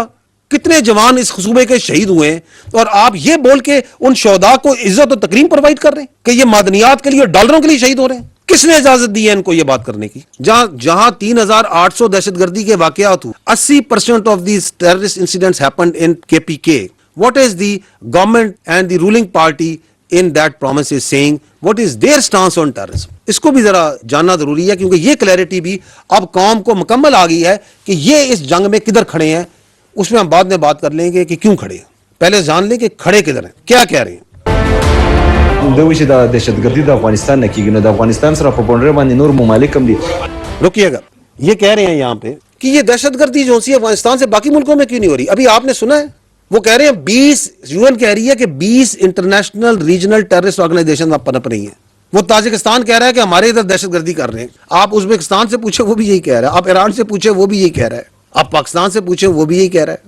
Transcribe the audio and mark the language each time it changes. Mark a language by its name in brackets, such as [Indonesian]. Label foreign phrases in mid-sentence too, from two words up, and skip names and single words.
[Urdu] کتنے جوان اس صوبے کے شہید ہوئے ہیں, اور آپ یہ بول کے ان شہداء کو عزت و تکریم پرووائڈ کر رہے ہیں کہ یہ معدنیات کے لیے اور ڈالروں کے لیے شہید ہو رہے ہیں. کس نے اجازت دی ہے ان کو یہ بات کرنے کی؟ جہاں 3800 دہشت گردی کے واقعات ہوئے, [English] 80% of these terrorist incidents happened in KPK. What is the government and the ruling party in that promise is saying? What is their stance on terrorism? [Urdu] اس کو بھی ذرا جاننا ضروری ہے, کیونکہ یہ کلیئرٹی بھی اب قوم کو مکمل آ گئی ہے کہ یہ اس جنگ میں کدھر کھڑے ہیں. اس میں ہم بعد میں بات کر لیں گے کہ کیوں کھڑے ہیں, پہلے جان لیں کہ کھڑے کدھر ہیں, کیا کہہ رہے ہیں. [Pashto] دوی چې د دهشتګردي د افغانستان نه کیږي نو د افغانستان سره په بونډر باندې نور ممالک هم دي. [Urdu] رکیے گا, یہ کہہ رہے ہیں یہاں پہ کہ یہ دہشت گردی جو سی افغانستان سے باقی ملکوں میں کیوں نہیں ہو رہی؟ ابھی آپ نے سنا ہے وہ کہہ رہے ہیں 20 UN کہہ رہی ہے کہ 20 [English] international regional terrorist organization [Urdu] پنپ رہی ہیں. وہ تاجکستان کہہ رہا ہے کہ ہمارے ادھر دہشت گردی کر رہے ہیں. آپ ازبکستان سے پوچھے وہ بھی یہی کہہ رہا ہے, آپ ایران سے پوچھے وہ بھی یہی کہہ رہا ہے, آپ پاکستان سے پوچھے وہ بھی یہی کہہ رہا ہے.